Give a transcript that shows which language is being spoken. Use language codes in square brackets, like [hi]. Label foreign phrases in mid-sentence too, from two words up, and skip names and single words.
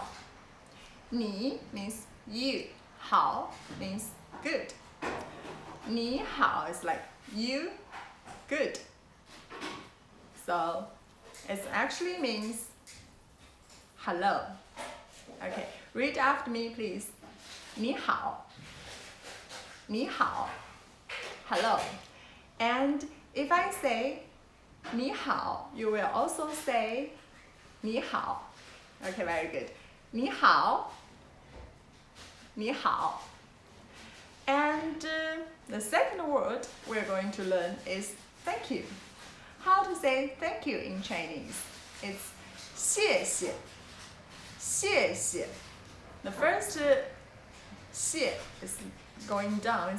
[en] 你 means you, 好 means good. 你好 is like you, good. So it actually means hello. Okay, read after me please. [zh] 你好. 你好. [en] Hello. And if I say 你好, you will also say 你好. Okay, very good. 你好. 你好. And the second word we're going to learn is thank you. How to say thank you in Chinese? [zh] It's 谢谢. 谢谢. [en] The first 谢 is going down.